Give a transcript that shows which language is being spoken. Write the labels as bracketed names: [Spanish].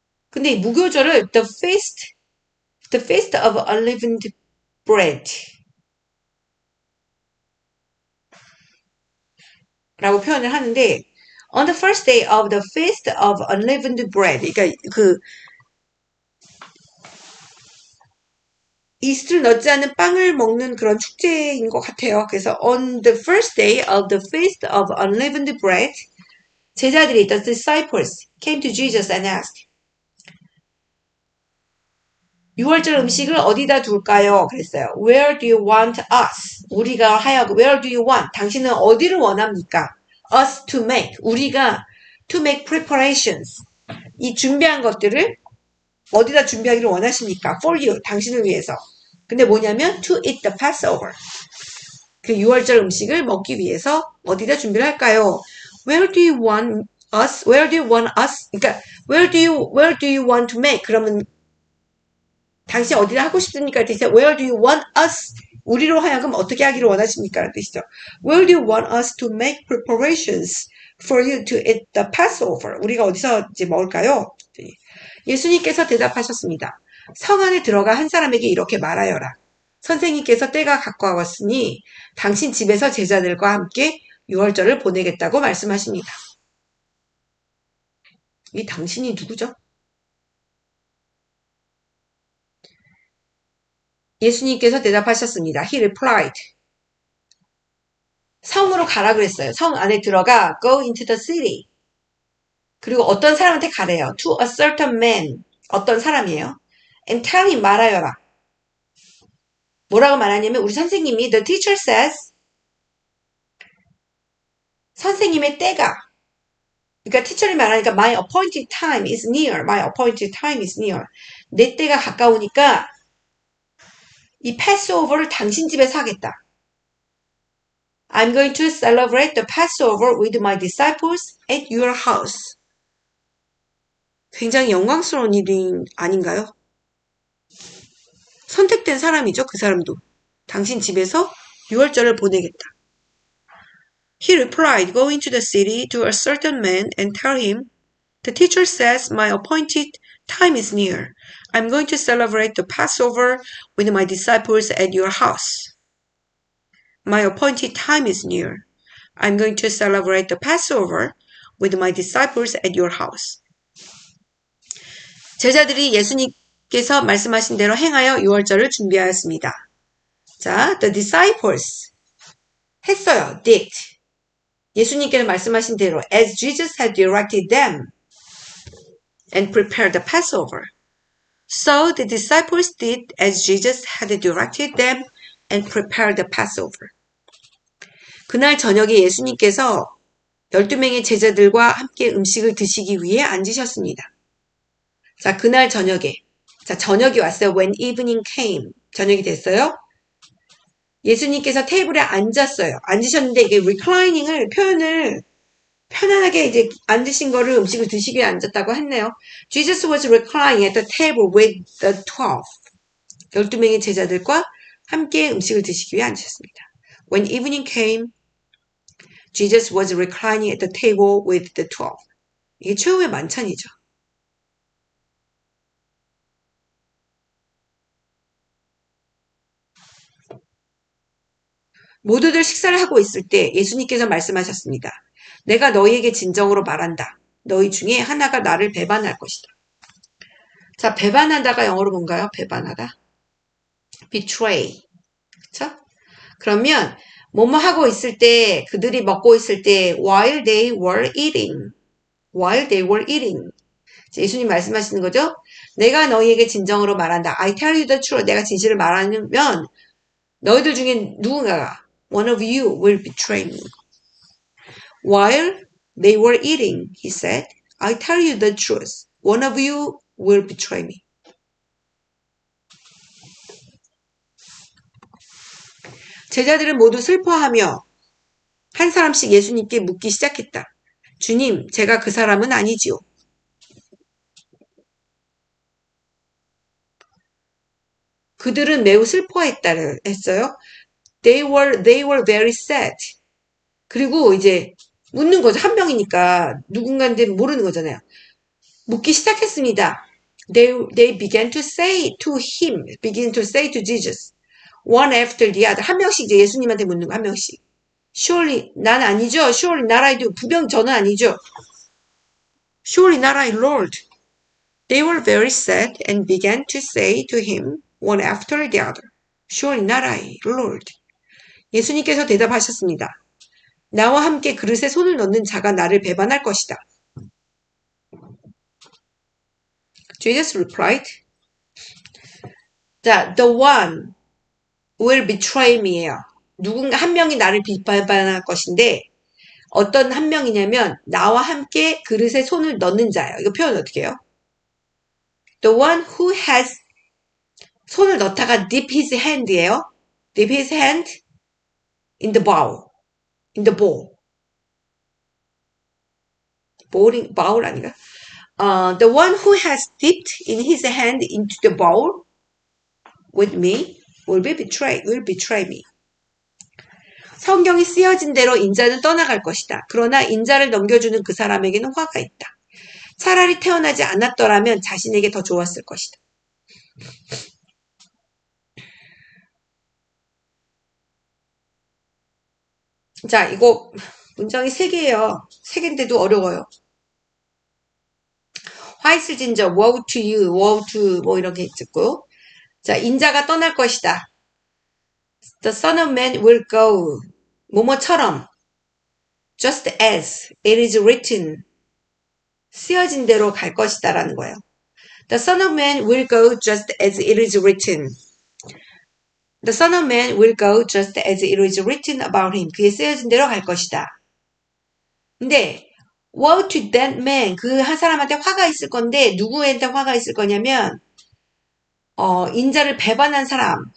[Korean] 근데 이 무교절을 [English] the feast of unleavened bread [Korean] 라고 표현을 하는데 [English] on the first day of the feast of unleavened bread, [Korean] 그러니까 이스트를 넣지 않은 빵을 먹는 그런 축제인 것 같아요. 그래서 [English] on the first day of the feast of unleavened bread, [Korean] 제자들이 [English] the disciples came to Jesus and asked, [Korean] 6월절 음식을 어디다 둘까요? 그랬어요. [English] Where do you want us? [Korean] 우리가 하여금 [English] Where do you want? [Korean] 당신은 어디를 원합니까? [English] Us to make. [Korean] 우리가 [English] to make preparations. [Korean] 이 준비한 것들을 어디다 준비하기를 원하십니까? [English] For you. [Korean] 당신을 위해서. 근데 뭐냐면 [English] to eat the Passover. [Korean] 그 6월절 음식을 먹기 위해서 어디다 준비를 할까요? [English] Where do you want us? Where do you want us? 그러니까 where do you want to make? [Korean] 그러면 당신 어디다 하고 싶습니까? 뜻이죠. [English] Where do you want us? [Korean] 우리로 하여금 어떻게 하기를 원하십니까? 라는 뜻이죠. [English] Where do you want us to make preparations for you to eat the Passover? [Korean] 우리가 어디서 이제 먹을까요? 예수님께서 대답하셨습니다. 성 안에 들어가 한 사람에게 이렇게 말하여라. 선생님께서 때가 가까웠으니 당신 집에서 제자들과 함께 6월절을 보내겠다고 말씀하십니다. 이 당신이 누구죠? 예수님께서 대답하셨습니다. [English] He replied. [Korean] 성으로 가라 그랬어요. 성 안에 들어가 [English] go into the city. [Korean] 그리고 어떤 사람한테 가래요. [English] To a certain man. [Korean] 어떤 사람이에요. [English] And tell him [Korean] 말하여라. 뭐라고 말하냐면 우리 선생님이 [English] the teacher says [Korean] 선생님의 때가 그러니까 티처리 말하니까 [English] my appointed time is near. My appointed time is near. [Korean] 내 때가 가까우니까 이 패스오버를 당신 집에서 하겠다. [English] I'm going to celebrate the Passover with my disciples at your house. [Korean] 굉장히 영광스러운 일이 아닌가요? 선택된 사람이죠. 그 사람도. 당신 집에서 6월절을 보내겠다. [English] He replied, go into the city to a certain man and tell him, the teacher says my appointed time is near. I'm going to celebrate the Passover with my disciples at your house. My appointed time is near. I'm going to celebrate the Passover with my disciples at your house. [Korean] 제자들이 예수님께서 말씀하신 대로 행하여 유월절을 준비하였습니다. 자, [English] the disciples [Korean] 했어요. [English] did. [Korean] 예수님께서 말씀하신 대로 [English] as Jesus had directed them and prepared the Passover. So the disciples did as Jesus had directed them and prepared the Passover. [Korean] 그날 저녁에 예수님께서 12명의 제자들과 함께 음식을 드시기 위해 앉으셨습니다. 자, 그날 저녁에. 자, 저녁이 왔어요. [English] When evening came. [Korean] 저녁이 됐어요. 예수님께서 테이블에 앉았어요. 앉으셨는데 이게 reclining을 표현을 편안하게 이제 앉으신 거를 음식을 드시기 위해 앉았다고 했네요. [English] Jesus was reclining at the table with the 12. [Korean] 12명의 제자들과 함께 음식을 드시기 위해 앉으셨습니다. [English] When evening came, Jesus was reclining at the table with the 12. [Korean] 이게 최후의 만찬이죠. 모두들 식사를 하고 있을 때 예수님께서 말씀하셨습니다. 내가 너희에게 진정으로 말한다. 너희 중에 하나가 나를 배반할 것이다. 자, 배반하다가 영어로 뭔가요? 배반하다. betray. 그렇죠? 그러면 뭐뭐 하고 있을 때, 그들이 먹고 있을 때 [English] while they were eating. while they were eating. [Korean] 예수님 말씀하시는 거죠? 내가 너희에게 진정으로 말한다. [English] I tell you the truth. [Korean] 내가 진실을 말하면 너희들 중에 누군가가 [English] one of you will betray me. While they were eating, he said, I tell you the truth. One of you will betray me. [Korean] 제자들은 모두 슬퍼하며 한 사람씩 예수님께 묻기 시작했다. 주님, 제가 그 사람은 아니지요. 그들은 매우 슬퍼했다 했어요. [English] They were very sad. [Korean] 그리고 이제 묻는 거죠. 한 명이니까 누군가인지 모르는 거잖아요. 묻기 시작했습니다. [English] They began to say to him, begin to say to Jesus, one after the other. [Korean] 한 명씩 이제 예수님한테 묻는 거, 한 명씩. [English] Surely, [Korean] 난 아니죠. [English] Surely, not I do. [Korean] 분명 저는 아니죠. [English] Surely, not I, Lord. They were very sad and began to say to him, one after the other, Surely, not I, Lord. [Korean] 예수님께서 대답하셨습니다. 나와 함께 그릇에 손을 넣는 자가 나를 배반할 것이다. [English] Jesus replied, [Korean] 자, [English] the one will betray me예요. [Korean] 누군가 한 명이 나를 배반할 것인데 어떤 한 명이냐면 나와 함께 그릇에 손을 넣는 자예요. 이거 표현 어떻게 해요? [English] The one who has [Korean] 손을 넣다가 [English] dip his hand이에요. dip his hand in the bowl. in the bowl. bowl [Korean] 아닌가? [English] The one who has dipped in his hand into the bowl with me will betray me. [Korean] 성경이 쓰여진 대로 인자는 떠나갈 것이다. 그러나 인자를 넘겨주는 그 사람에게는 화가 있다. 차라리 태어나지 않았더라면 자신에게 더 좋았을 것이다. 자, 이거 문장이 3개예요. 3개인데도 어려워요. 화이트 진저, [English] woe to you, woe to [Korean] 뭐 이렇게 있고. 자, 인자가 떠날 것이다. [English] The Son of Man will go. [Korean] 뭐뭐처럼. [English] Just as it is written. [Korean] 쓰여진 대로 갈 것이다 라는 거예요. [English] The Son of Man will go just as it is written. The Son of Man will go just as it is written about him. [Korean] 그게 쓰여진 대로 갈 것이다. 근데 [English] woe to that man. [Korean] 그 한 사람한테 화가 있을 건데 누구한테 화가 있을 거냐면 인자를 배반한 사람.